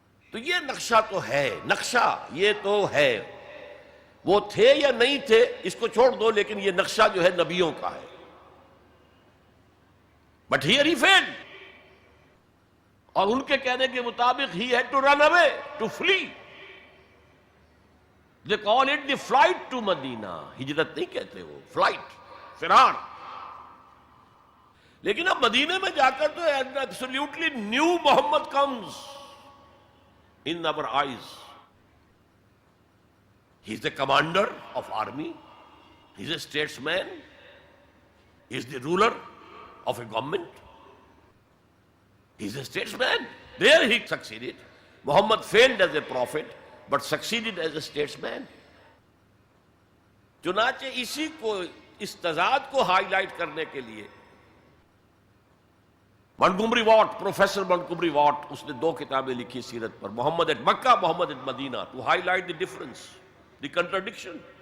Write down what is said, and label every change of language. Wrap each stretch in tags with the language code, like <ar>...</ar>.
<ur>تو یہ نقشہ تو ہے، نقشہ یہ تو ہے. وہ تھے یا نہیں تھے اس کو چھوڑ دو، لیکن یہ نقشہ جو ہے نبیوں کا ہے.</ur> <en>But here he fled.</en> <ur>اور ان کے کہنے کے مطابق</ur> <en>He had to run away, to flee. They call it the flight to Madina.</en> <ur>ہجرت نہیں کہتے وہ، فلائٹ، فرار. لیکن اب مدینے میں جا کر تو</ur> <en>Absolutely new Muhammad comes in our eyes. He is the commander of army. He is a statesman. He is the ruler of a government. He is a statesman. There he succeeded. Muhammad failed as a prophet, but succeeded as a statesman.</en> <ur>چنانچہ اسی کو، اس تضاد کو high light کرنے کے لیے Montgomery what, professor Montgomery what, اس نے 2 کتابیں لکھی سیرت پر، محمد at Mecca, Muhammad at Medina,</ur> <en>To highlight the difference, the contradiction.</en>